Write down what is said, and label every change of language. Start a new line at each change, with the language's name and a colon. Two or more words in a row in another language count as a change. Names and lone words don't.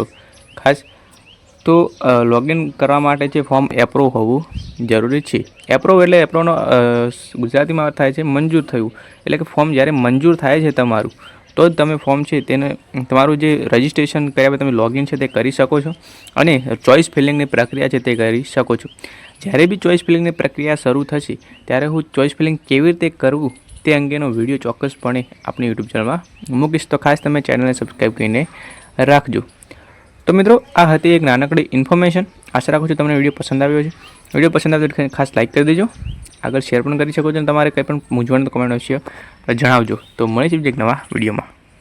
Gujarati: ખાસ તો લૉગિન કરવા માટે જે ફૉર્મ એપ્રૂવ હોવું જરૂરી છે। એપ્રૂવ એટલે એપ્રૂવનો ગુજરાતીમાં અર્થ થાય છે મંજૂર થયું, એટલે કે ફૉર્મ જ્યારે મંજૂર થાય છે તમારું તો જ તમે ફૉર્મ છે તેને તમારું જે રજિસ્ટ્રેશન કર્યા બાદ તમે લૉગિન છે તે કરી શકો છો અને ચૉઇસ ફિલિંગની પ્રક્રિયા છે તે કરી શકો છો। જ્યારે બી ચૉઇસ ફિલિંગની પ્રક્રિયા શરૂ થશે ત્યારે હું ચૉઇસ ફિલિંગ કેવી રીતે કરવું તે અંગેનો વિડિયો ચોક્કસપણે આપણી યૂટ્યૂબ ચેનલ મેં મૂકીશ। તો ખાસ તમે ચેનલને સબ્સ્ક્રાઇબ કરીને રાખજો। તો મિત્રો આ હતી એક નાનકડી ઇન્ફૉર્મેશન। આશા રાખું છું તમને વિડિયો પસંદ આવ્યો હશે। વિડિયો પસંદ આવે તો ખાસ લાઇક કર દીજો, આગળ શેર પણ કરી શકો છો। તમારે કંઈ પણ મૂંઝવણ તો કમેન્ટ અવશ્ય જણાવજો। તો મળીશું એક નવા વિડિયોમાં।